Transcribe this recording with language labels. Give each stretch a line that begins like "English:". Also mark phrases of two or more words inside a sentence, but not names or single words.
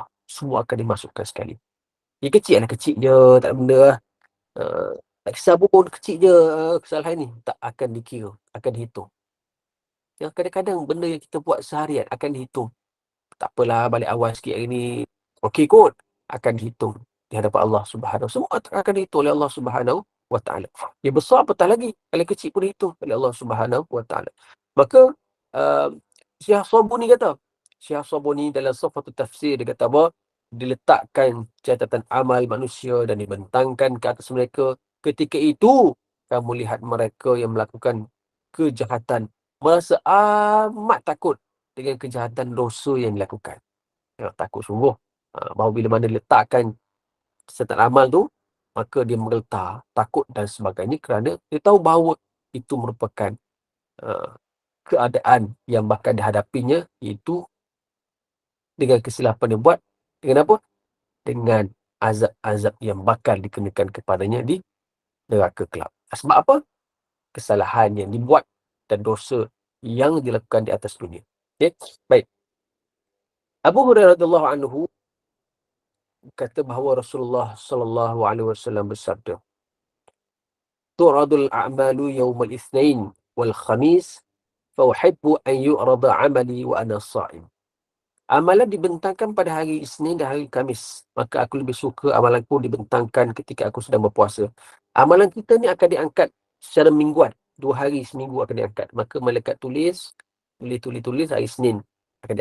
Malay: Semua akan dimasukkan sekali. Yang kecil je, tak ada benda lah. Tak kisah pun kecil je kesalahan ni. Tak akan dikira, akan dihitung. Yang kadang-kadang benda yang kita buat seharian akan dihitung. Tak apalah, balik awal sikit hari ni. Okey kot. Akan dihitung di hadapan
Arabic: الله سبحانه.
Malay: Semua akan dihitung oleh
Arabic: الله سبحانه وتعالى.
Malay: Dia besar apatah lagi. Kalau kecil pun dihitung oleh
Arabic: الله سبحانه وتعالى.
Malay: Maka Syekh Sabuni kata, Syekh Sabuni dalam Safatul Tafsir dia kata apa? Diletakkan catatan amal manusia dan dibentangkan ke atas mereka. Ketika itu kamu lihat mereka yang melakukan kejahatan merasa amat takut dengan kejahatan dosa yang dilakukan. Takut sungguh. Bahawa bila mana letakkan catatan amal tu, maka dia menggetar, takut dan sebagainya, kerana dia tahu bahawa itu merupakan keadaan yang bakal dihadapinya, iaitu dengan kesilapan yang buat, dengan apa? Dengan azab-azab yang bakal dikenakan kepadanya di neraka kelak. Sebab apa? Kesalahan yang dibuat dan dosa yang dilakukan di atas dunia. Okay? Baik. Abu Hurairah
Arabic: رضي الله عنه
Malay: kata bahawa Rasulullah
Arabic: صلى الله عليه وسلم
Malay: bersabda,
Arabic: "تعرض الأعمال يوم الاثنين والخميس فأحب أن يعرض عملي وأنا صائم."
Malay: Amalan dibentangkan pada hari Isnin dan hari Khamis. Maka aku lebih suka amalanku dibentangkan ketika aku sedang berpuasa. Amalan kita ni akan diangkat secara mingguan. 2 hari seminggu akan diangkat. Maka malaikat tulis hari Isnin akan diangkat.